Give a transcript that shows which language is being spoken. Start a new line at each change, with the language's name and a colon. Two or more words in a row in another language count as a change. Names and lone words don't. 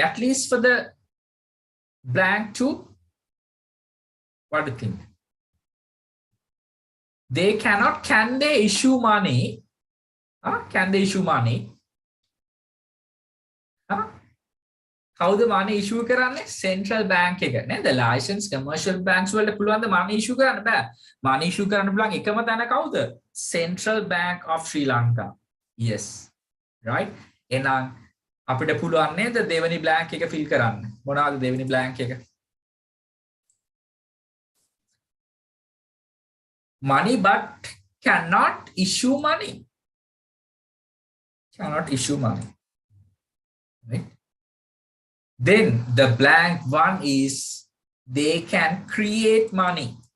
English: At least for the blank 2, what do you think? They cannot, can they issue money? Can they issue money? How the money issue කරන්නේ? Central bank
Sinhala: එක නේද?
English: The licensed commercial banks
Sinhala: වලට පුළුවන් ද
English: money issue
Sinhala: කරන්න බෑ.
English: Money issue
Sinhala: කරන්න පුළුවන් එකම තැන කවුද?
English: Central Bank of Sri Lanka. Yes. Right?
Sinhala: එහෙනම් අපිට පුළුවන් නේද දෙවෙනි blank එක fill කරන්න? මොනවාද දෙවෙනි blank එක?
English: Money but cannot issue money. Cannot issue money. Right? Then the blank 1 is they can create money.